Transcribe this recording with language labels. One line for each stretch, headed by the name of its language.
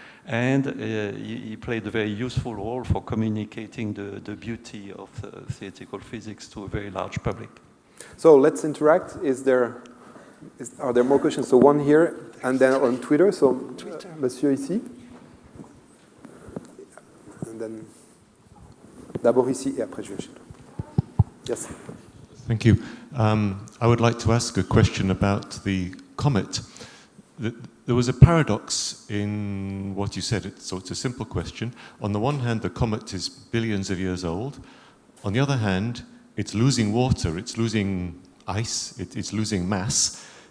English: And he played a very useful role for communicating the beauty of theoretical physics to a very large public. So let's interact. Are there more questions? So one here, and then on Twitter.
French: So Monsieur ici.
English: And then
French: d'abord ici, et après je vais chez toi.
English: Yes. Thank you. I would like to ask a question about the comet. There was a paradox in what you said, so it's a simple question. On the one hand, the comet is billions of years old. On the other hand, it's losing water, it's losing ice, it's losing mass.